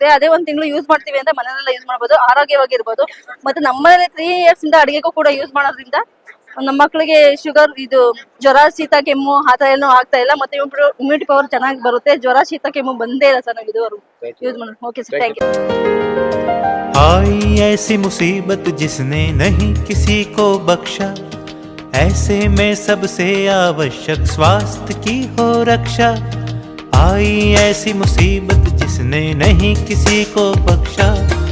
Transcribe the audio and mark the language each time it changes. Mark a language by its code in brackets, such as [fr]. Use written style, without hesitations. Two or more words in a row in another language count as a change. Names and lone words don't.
[kn] ಅದೇ 1 ತಿಂಗಳು ಯೂಸ್ ಮಾಡ್ತೀವಿ ಅಂತ ಮನೆಯಲ್ಲ ಯೂಸ್ ಮಾಡ್ಬೋದು, ಆರೋಗ್ಯವಾಗಿರ್ಬೋದು. ಮತ್ತೆ ನಮ್ಮನೇಲಿ 3 years ಇಂದ ಅಡಿಗೆಗೂ ಕೂಡ ಯೂಸ್ ಮಾಡೋದ್ರಿಂದ ನಮ್ಮ ಮಕ್ಕಳಿಗೆ ಶುಗರ್, ಇದು ಜ್ವರ, ಶೀತ, ಕೆಮ್ಮು ಆತರ ಏನೂ ಆಗ್ತಾ ಇಲ್ಲ. ಮತ್ತೆ [en] immunity power [kn] ಚೆನ್ನಾಗಿ ಬರುತ್ತೆ. ಜ್ವರ, ಶೀತ, ಕೆಮ್ಮು ಬಂದೇ ಇಲ್ಲ ಸರ್ ನಾವು ಇದುವರೆಗೂ ಯೂಸ್ ಮಾಡೋದು. [en] Okay sir, thank you. [hi] आई ऐसी मुसीबत जिसने नहीं किसी को बख्शा, ऐसे में सबसे आवश्यक स्वास्थ्य की हो रक्षा। आई ऐसी मुसीबत जिसने नहीं किसी को बख्शा,